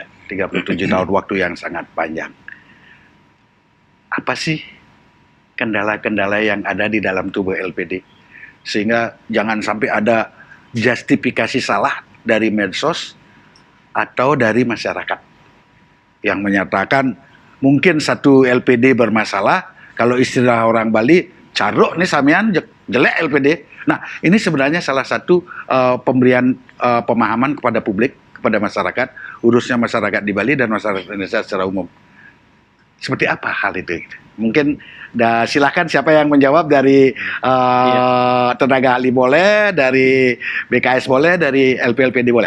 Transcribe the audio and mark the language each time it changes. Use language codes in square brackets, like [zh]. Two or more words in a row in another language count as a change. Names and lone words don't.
[id] 37 tahun, waktu yang sangat panjang. Apa sih kendala-kendala yang ada di dalam tubuh LPD? Sehingga jangan sampai ada justifikasi salah dari medsos atau dari masyarakat yang menyatakan mungkin satu LPD bermasalah, kalau istilah orang Bali, [ban] caruk nih samian jelek [id] LPD. Nah, ini sebenarnya salah satu pemberian pemahaman kepada publik, kepada masyarakat, khususnya masyarakat di Bali dan masyarakat Indonesia secara umum. Seperti apa hal itu? Mungkin silakan siapa yang menjawab dari tenaga ahli boleh, dari BKS boleh, dari LPLPD boleh.